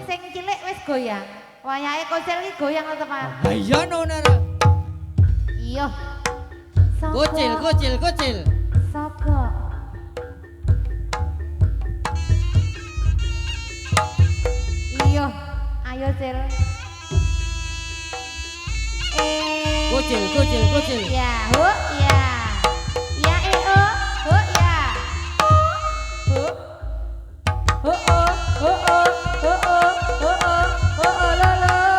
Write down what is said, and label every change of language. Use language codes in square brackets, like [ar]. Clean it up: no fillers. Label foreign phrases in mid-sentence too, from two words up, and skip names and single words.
[jv] sing cilik wis goyang. Wayahe kocel iki goyang tetepan. Ha iya no ora. Iya. Kucil, kucil, kucil. Saka. Iya, ayo Cil. Kucil, kucil, kucil. Ya, hu, ya. Ya, hu, ya. Hu. Hu, hu, hu, hu, hu, hu, hu, lo, lo.